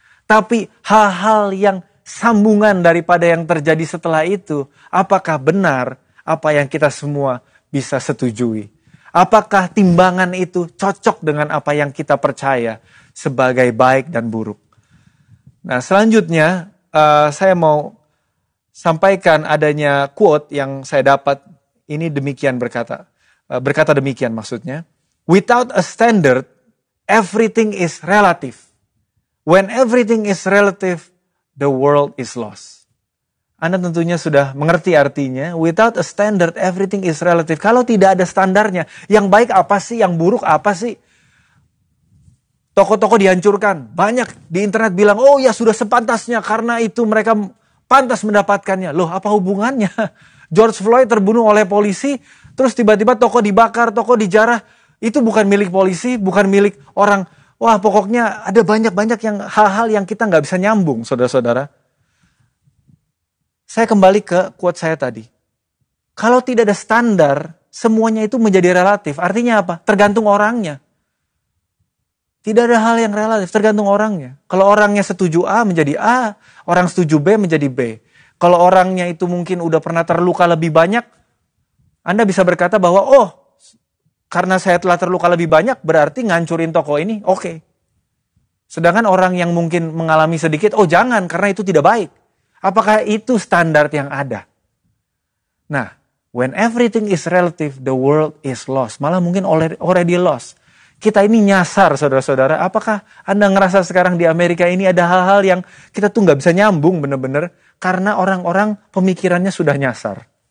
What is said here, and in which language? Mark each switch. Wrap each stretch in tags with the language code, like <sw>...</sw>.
<id>Tapi hal-hal yang sambungan daripada yang terjadi setelah itu, apakah benar apa yang kita semua bisa setujui? Apakah timbangan itu cocok dengan apa yang kita percaya sebagai baik dan buruk? Nah, selanjutnya saya mau sampaikan adanya quote yang saya dapat. Ini demikian berkata demikian maksudnya.</id> <en>Without a standard, everything is relative. When everything is relative, the world is lost.</en> <id>Anda tentunya sudah mengerti artinya.</id> <en>Without a standard, everything is relative.</en> <id>Kalau tidak ada standarnya, yang baik apa sih, yang buruk apa sih? Toko-toko dihancurkan. Banyak di internet bilang, oh ya sudah sepantasnya karena itu mereka pantas mendapatkannya. Loh, apa hubungannya? George Floyd terbunuh oleh polisi, terus tiba-tiba toko dibakar, toko dijarah. Itu bukan milik polisi, bukan milik orang. Wah, pokoknya ada banyak-banyak hal-hal yang kita nggak bisa nyambung, saudara-saudara. Saya kembali ke quote saya tadi. Kalau tidak ada standar, semuanya itu menjadi relatif. Artinya apa? Tergantung orangnya. Tidak ada hal yang relatif, tergantung orangnya. Kalau orangnya setuju A menjadi A, orang setuju B menjadi B. Kalau orangnya itu mungkin udah pernah terluka lebih banyak, Anda bisa berkata bahwa, oh, karena saya telah terluka lebih banyak, berarti ngancurin toko ini, oke. Sedangkan orang yang mungkin mengalami sedikit, oh jangan, karena itu tidak baik. Apakah itu standar yang ada? Nah,</id> <en>when everything is relative, the world is lost.</en> <id>Malah mungkin</id> <en>already lost.</en> <id>Kita ini nyasar, saudara-saudara. Apakah Anda ngerasa sekarang di Amerika ini ada hal-hal yang kita tuh nggak bisa nyambung benar-benar karena orang-orang pemikirannya sudah nyasar.</id>